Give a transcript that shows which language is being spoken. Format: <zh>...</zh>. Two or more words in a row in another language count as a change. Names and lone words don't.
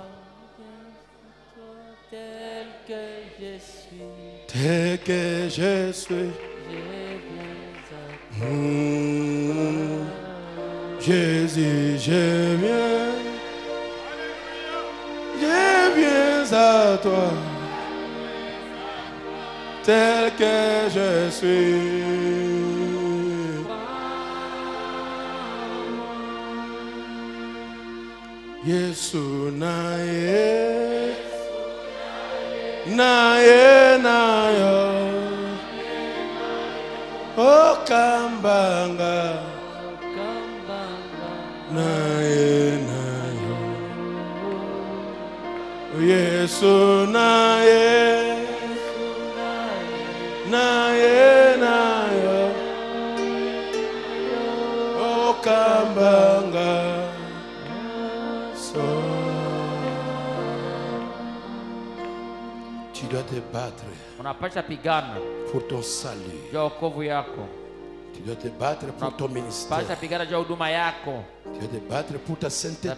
<fr>tel que je suis, Jésus, je viens à toi, tel que je suis.</fr> <ln>Yesu naye nayo okambanga naye nayo Yesu naye nayo okambanga.</ln> <fr>Tu dois te battre pour ton salut. Tu dois te battre pour ton ministère. Tu dois te battre pour ta sainteté.</fr>